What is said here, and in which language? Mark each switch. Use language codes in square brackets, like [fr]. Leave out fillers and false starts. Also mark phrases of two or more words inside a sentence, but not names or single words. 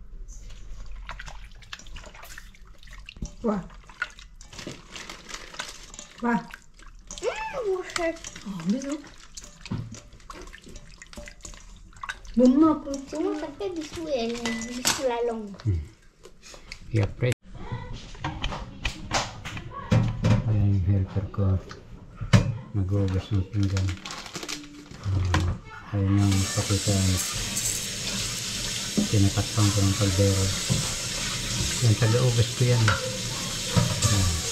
[fr] Quoi? Quoi? Mon chef. Oh, bisous. Maman, Comment ça fait dessous la langue? [tl] Yeah, pre. Ayan yung helper ko. Nag-uubos ng pinggan. Ayan yung pakitaan. Tinatakpan ko ng kaldero. Yan, taga-uubos ko yan. Ayan.